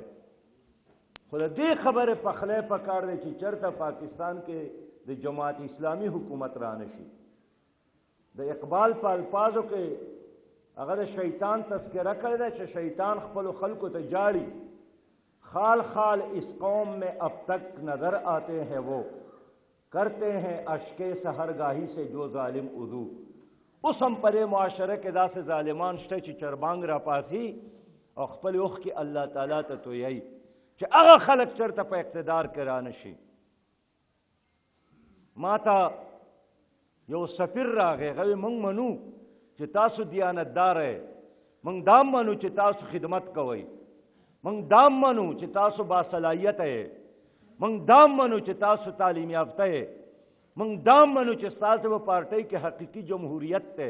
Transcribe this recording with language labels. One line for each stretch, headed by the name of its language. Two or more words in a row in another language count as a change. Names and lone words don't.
Pashto: خو د دې خبرې پخلی پکار دی چې چېرته پاکستان کې د جماعت اسلامی حکومت رانشي. د اقبال په الفاظو کې هغه د شیطان تذکره کړی دی چې شیطان خپلو خلکو ته جاړي،
Urdu: خال خال اس قوم میں اب تک نظر آتے ہیں وہ کرتے ہیں اشک سحرگاہی سے جو ظالم اذو.
Pashto: اوس هم پرې معاشره کې داسې ظالمان شته چې چربانګ را پاسي او خپل اوښ کې الله تعالی ته تویي چې هغه خلک چېرته په اقتدار کې رانشي. ما ته یو سفیر راغی، هغه وایي موږ منو چې تاسو دیانتدار یې، موږ دا منو چې تاسو خدمت کوئ، موږ دا منو چې تاسو باصلاحیت یې، موږ دا منو چې تاسو تعلیم یافته یې، موږ دا منو چې ستاسو په پارټۍ کې حقیقي جمهوریت دی.